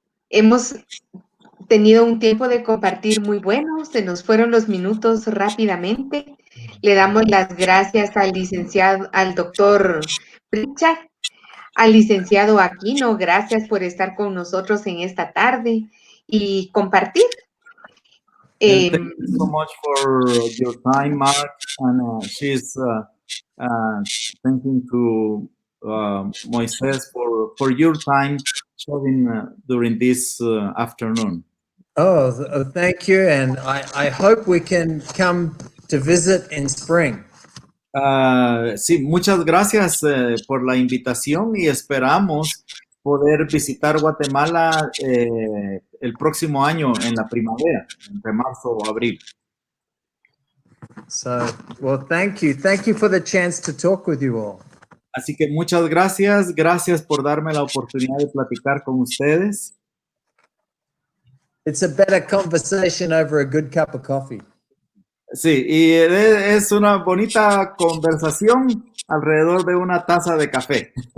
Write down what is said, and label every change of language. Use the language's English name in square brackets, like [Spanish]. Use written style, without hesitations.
[Spanish] Hemos tenido un tiempo de compartir muy bueno. Se nos fueron los minutos rápidamente. Le damos las gracias al doctor Pritchard, al licenciado Aquino. Gracias por estar con nosotros en esta tarde y compartir. [English] And thank you so much for your time, Mark. And she's thanking to Moises for your time sharing during this afternoon. Oh, thank you. And I hope we can come to visit in spring. [Spanish] Sí, muchas gracias por la invitación y esperamos poder visitar Guatemala el próximo año en la primavera, entre marzo o abril. [English] So, well, thank you. Thank you for the chance to talk with you all. [Spanish] Así que muchas gracias. Gracias por darme la oportunidad de platicar con ustedes. [English] It's a better conversation over a good cup of coffee. [Spanish] Sí, y es una bonita conversación alrededor de una taza de café.